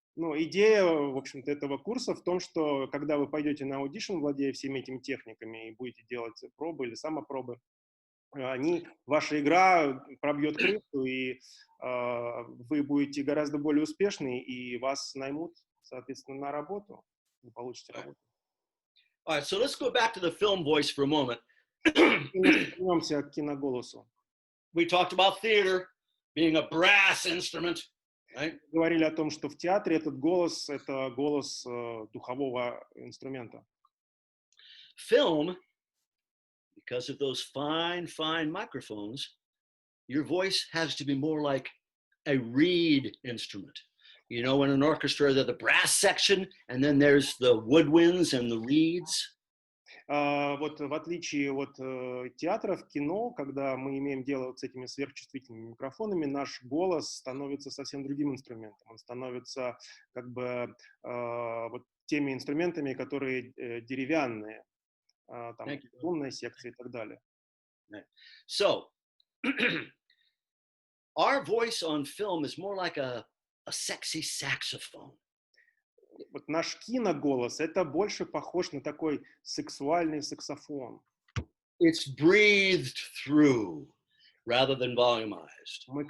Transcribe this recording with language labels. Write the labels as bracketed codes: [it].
[ru] Ну, идея, в общем-то, этого курса в том, что когда вы пойдете на аудишн, владея всеми этими техниками, и будете делать пробы или самопробы, ваша игра пробьет крышу, и вы будете гораздо более успешны, и вас наймут, соответственно, на работу. Вы получите работу. [en] All right, so let's go back to the film voice for a moment. [ru] Вернемся к киноголосу. [en] We talked about theater being a brass instrument. Right? [ru] Говорили о том, что в театре этот голос – это голос духового инструмента. [en] Film, because of those fine microphones, your voice has to be more like a reed instrument. You know, in an orchestra, there's the brass section, and then there's the woodwinds and the reeds. [ru] Вот в отличие от театра, в кино, когда мы имеем дело с этими сверхчувствительными микрофонами, наш голос становится совсем другим инструментом. Он становится как бы вот теми инструментами, которые деревянные, там, струнная секция и так далее. [en] So, our voice on film is more like a sexy saxophone. [ru] Вот наш киноголос, это больше похож на такой сексуальный саксофон. [en] It's breathed through rather than volumized.